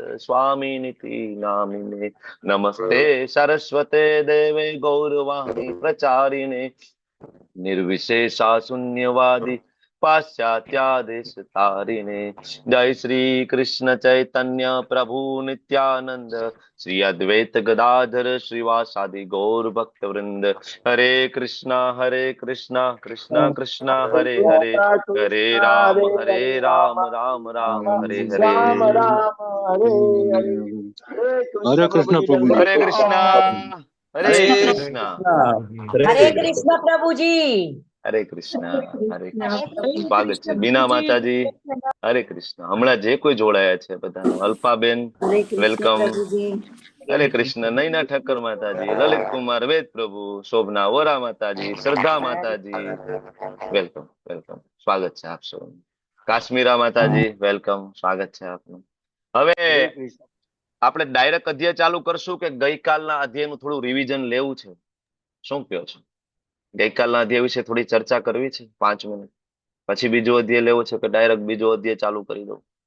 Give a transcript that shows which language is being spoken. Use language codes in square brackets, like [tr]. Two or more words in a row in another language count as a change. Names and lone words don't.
[sa] स्वामिनिति नामिने नमस्ते सरस्वते देवे गौरवाणी प्रचारिणे निर्विशेषा शून्यवादी पाश्चात्यादेश तारिणे जय श्री कृष्ण चैतन्य प्रभु नित्यानंद श्री अद्वैत गदाधर श्रीवासादि गौर भक्त वृंद हरे कृष्णा कृष्णा कृष्णा हरे हरे हरे राम राम राम हरे हरे राम राम हरे हरे [hi] हरे कृष्ण प्रभु जी। [sa] हरे कृष्णा हरे कृष्णा [hi] हरे कृष्ण प्रभु जी। [gu] હરે કૃષ્ણ હરે કૃષ્ણ સ્વાગત છે બીના માતાજી હરે કૃષ્ણ હમણાં જે કોઈ જોડાયા છે બધાનું અલ્પાબેન [hi] हरे कृष्ण [gu] વેલકમ [hi] प्रभु जी। [gu] હરે કૃષ્ણ નૈના ઠક્કર માતાજી લલિત કુમાર વેદ પ્રભુ શોભના વોરા માતાજી શ્રદ્ધા માતાજી [en] welcome welcome [gu] સ્વાગત છે આપ સૌનું કાશ્મીરા માતાજી વેલકમ સ્વાગત છે આપનું હવે આપણે ડાયરેક્ટ અધ્યાય ચાલુ કરશું કે ગઈકાલના અધ્યાયનું થોડું રિવિઝન લેવું છે શું કહો છો ગઈકાલના અધ્યાય વિશે થોડી ચર્ચા કરવી છે 5 મિનિટ પછી બીજો અધ્યાય લેવો છે કે ડાયરેક્ટ બીજો અધ્યાય ચાલુ કરી દઉં